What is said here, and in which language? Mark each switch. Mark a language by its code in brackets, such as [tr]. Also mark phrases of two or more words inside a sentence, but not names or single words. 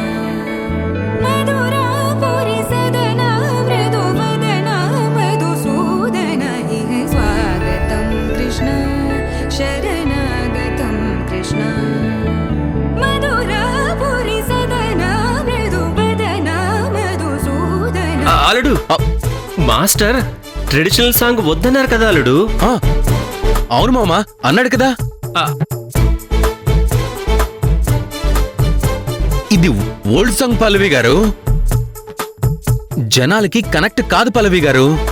[sa] मधुरापुरी सदन मृदुवदन मधुसूदन इह स्वागतं कृष्ण शरणागतं कृष्ण मधुरापुरी सदन मृदुवदन मधुसूदन. [te] అల్లుడు, [en] master traditional song [te] వద్దన్నారు కదా అల్లుడు. ఆ, అవును మామా అన్నాడు కదా. ఆ, ఇది [en] old song [te] పల్లవి గారు, జనాలకి కనెక్ట్ కాదు పల్లవి గారు.